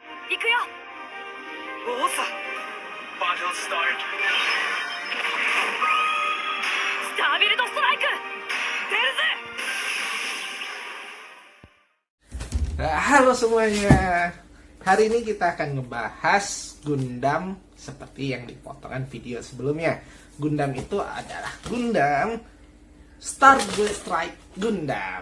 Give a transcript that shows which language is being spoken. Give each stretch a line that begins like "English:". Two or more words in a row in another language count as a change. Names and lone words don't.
Japanese: 行くよ。
English: おうさ。Battle start.
Japanese: スタービルドストライク出るぜ。
Indonesian: Halo semuanya. Hari ini kita akan ngebahas Gundam seperti yang di potongan video sebelumnya. Gundam itu adalah Gundam Starbreeze Strike Gundam.